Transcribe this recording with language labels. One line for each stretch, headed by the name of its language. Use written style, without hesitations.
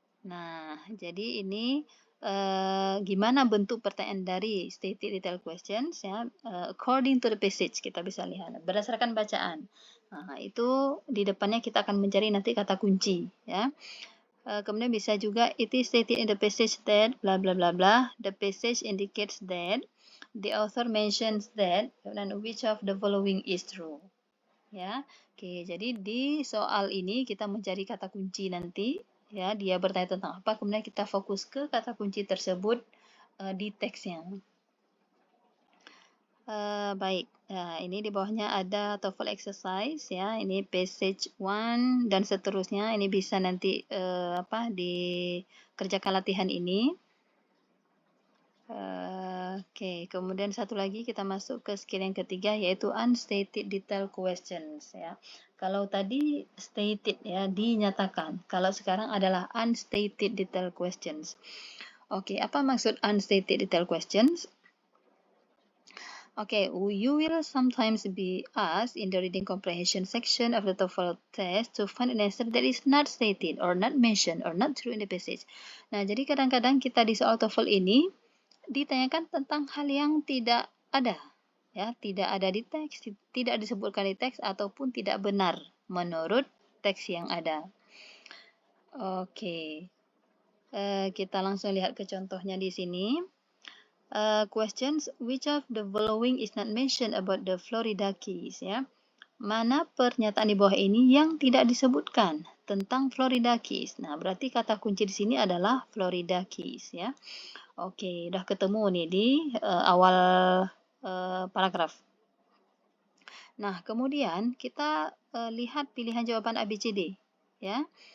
Indonesian: Nah, jadi ini gimana bentuk pertanyaan dari
English: stated detail questions
Indonesian: ya.
English: According to the passage
Indonesian: kita bisa lihat berdasarkan bacaan. Nah, itu di depannya kita akan mencari nanti kata kunci ya. Kemudian bisa juga
English: it is stated in the passage that bla bla bla bla. The passage indicates that the author mentions that and which of the following is true.
Indonesian: Ya. Oke, jadi di soal ini kita mencari kata kunci nanti ya, dia bertanya tentang apa, kemudian kita fokus ke kata kunci tersebut di teksnya. Baik, nah, ini di bawahnya ada TOEFL exercise ya, ini passage 1 dan seterusnya, ini bisa nanti dikerjakan latihan ini. Oke, kemudian satu lagi kita masuk ke skill yang ketiga yaitu
English: unstated detail questions
Indonesian: ya. Kalau tadi stated ya, dinyatakan. Kalau sekarang adalah
English: unstated detail questions.
Indonesian: Oke, apa maksud
English: unstated detail questions? Okay, you will sometimes be asked in the reading comprehension section of the TOEFL test to find an answer that is not stated or not mentioned or not true in the passage.
Indonesian: Nah, jadi kadang-kadang kita di soal TOEFL ini ditanyakan tentang hal yang tidak ada, ya, tidak ada di teks, tidak disebutkan di teks ataupun tidak benar menurut teks yang ada. Oke, kita langsung lihat ke contohnya di sini.
English: Questions, which of the following is not mentioned about the Florida Keys
Indonesian: ya? Mana pernyataan di bawah ini yang tidak disebutkan tentang Florida Keys? Nah, berarti kata kunci di sini adalah Florida Keys ya. Oke, udah ketemu nih di awal paragraf. Nah, kemudian kita lihat pilihan jawaban ABCD ya.